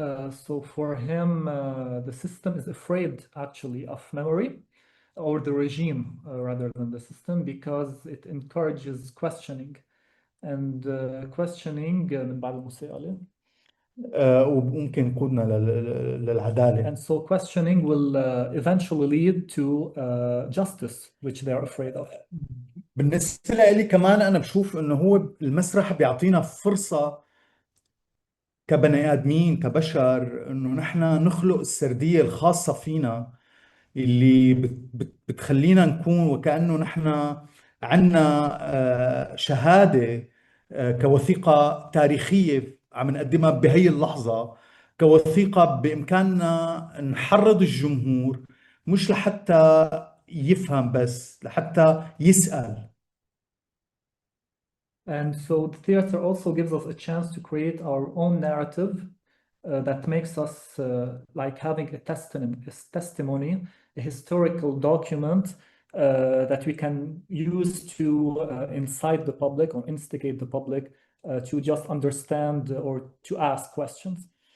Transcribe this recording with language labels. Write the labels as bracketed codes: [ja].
[en] So for him, the system is afraid actually of memory, or the regime rather than the system, because it encourages questioning. And questioning [ar] من بعد الموسيقى وممكن يقودنا للعدالة. [en] And so questioning will eventually lead to justice, which they are afraid of. [ar] بالنسبة لي كمان أنا بشوف إنه هو المسرح بيعطينا فرصة كبني آدمين كبشر إنه نحن نخلق السردية الخاصة فينا اللي بتخلينا نكون وكأنه نحن عنا شهادة كوثيقة تاريخية عم نقدمها بهي اللحظة، كوثيقة بإمكاننا نحرض الجمهور مش لحتى يفهم بس لحتى يسأل. [en] And so the theater also gives us a chance to create our own narrative that makes us like having a testimony, a historical document that we can use to incite the public or instigate the public to just understand or to ask questions.